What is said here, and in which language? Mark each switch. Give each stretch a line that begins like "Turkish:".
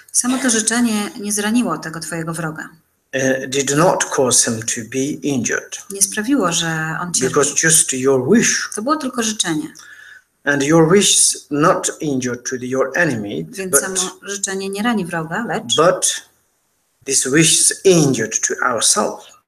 Polish: Samo to życzenie nie zraniło tego twojego wroga.
English: Did not cause him to be injured.
Polish: Nie sprawiło, że on cierpi.
English: Because just your wish.
Polish: To było tylko życzenie.
English: And your wish is not injured to your enemy.
Polish: Więc samo życzenie nie rani wroga, lecz.
English: But this wish is injured to ourselves.